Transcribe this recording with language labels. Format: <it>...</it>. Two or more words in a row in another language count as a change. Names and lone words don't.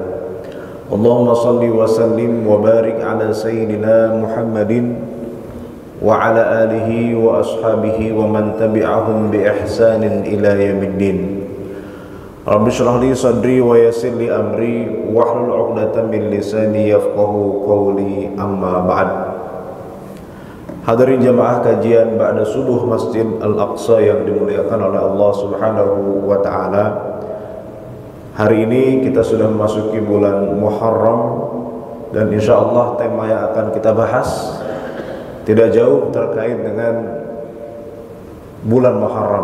<ar>اللهم صل وسلم وبارك على سيدنا محمد وعلى آله وأصحابه ومن تبعهم بإحسان إلى يوم الدين. رب اشرح لي صدري ويسر لي أمري واحلل عقدة من لساني يفقهوا قولي أما بعد.</ar> <id>Hadirin jamaah kajian ba'da subuh Masjid Al-Aqsa yang dimuliakan oleh Allah</id> <ar>سبحانه وتعالى.</ar> <id>Hari ini kita sudah memasuki bulan Muharram dan insyaallah tema yang akan kita bahas tidak jauh terkait dengan bulan Muharram.</id>